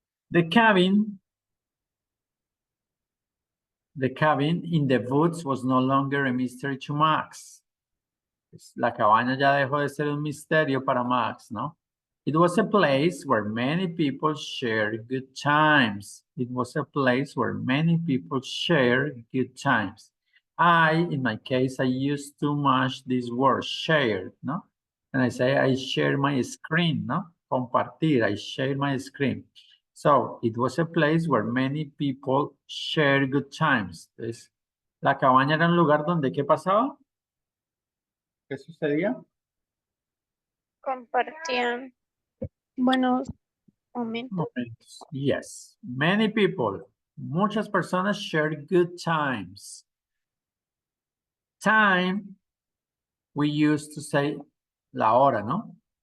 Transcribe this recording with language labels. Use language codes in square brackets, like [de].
[en] The cabin in the woods was no longer a mystery to Max. [es] La cabaña ya dejó de ser un misterio para Max, ¿no? [en] It was a place where many people shared good times. It was a place where many people shared good times. In my case, I use too much this word, shared, no? And I say, I share my screen, no? [es] Compartir, [en] I share my screen. So, it was a place where many people share good times. [es] Entonces, la cabaña era un lugar donde, ¿qué pasaba? ¿Qué sucedía? Compartían buenos momentos. Momentos. [en] Yes, many people, [es] muchas personas [en] share good times. Time, we used to say [es] la hora, ¿no?